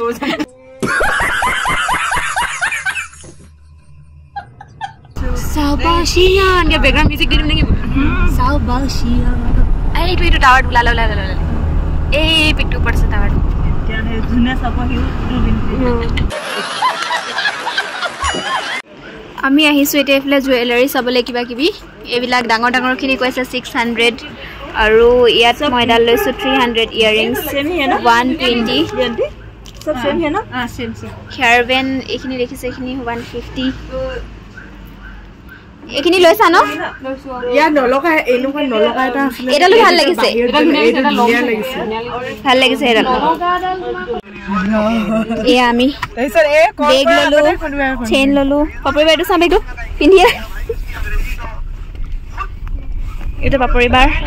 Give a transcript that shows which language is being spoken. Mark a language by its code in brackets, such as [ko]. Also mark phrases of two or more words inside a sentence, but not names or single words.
[as] চাওবাসিয়া এনেকৈ [en] background music [as] দি দিম নেকি চাওবাসিয়া এইটো টাৱাৰটো ওলালে এই পিকটোৰ ওপৰত আছে টাৱাৰটো আমি আহিছোঁ এতিয়া এইফালে জুৱেলাৰী চাবলৈ কিবা কিবি এইবিলাক ডাঙৰ ডাঙৰখিনি কৈছে 600 আৰু ইয়াত মই এডাল লৈছোঁ 300 ইয়াৰিংছ 120 [hi] सब सेम है ना [as] हेयरबैंड এইখিনি দেখিছে এইখিনি 150 এইখিনি লৈছা ন ইয়া নলকা এলুকা নলকা এটা আছিল এডালো ভাল লাগিছে ভাল লাগিছে এডাল এ আমি বেগ ললো চেইন ললো পাপৰি বাইদেউ চাম বেগটো পিন্ধিয়ে এটা পাপৰি বাৰ